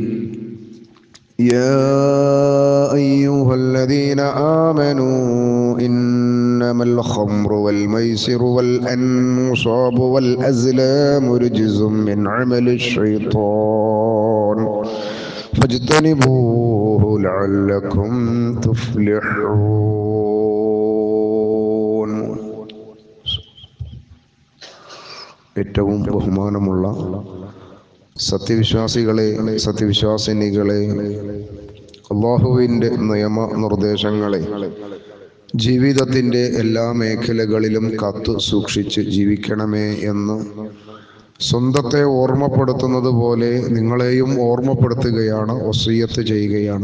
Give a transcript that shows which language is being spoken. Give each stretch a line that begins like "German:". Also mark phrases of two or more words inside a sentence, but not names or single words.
Arabic: يا أيها الذين آمنوا إنما الخمر والميسر والأنصاب والأزلام رجز من عمل الشيطان فاجتنبوه لعلكم تفلحون.
Malayalam: ഏറ്റവും ബഹുമാനമുള്ള സത്യവിശ്വാസികളെ, സത്യവിശ്വാസിനികളെ, അല്ലാഹുവിൻ്റെ നിയമ നിർദ്ദേശങ്ങളെ ജീവിതത്തിൻ്റെ എല്ലാ മേഖലകളിലും കാത്തു സൂക്ഷിച്ച് ജീവിക്കണമേ എന്ന് സ്വന്തത്തെ ഓർമ്മപ്പെടുത്തുന്നത് പോലെ നിങ്ങളെയും ഓർമ്മപ്പെടുത്തുകയാണ്, വസിയ്യത്ത് ചെയ്യുകയാണ്.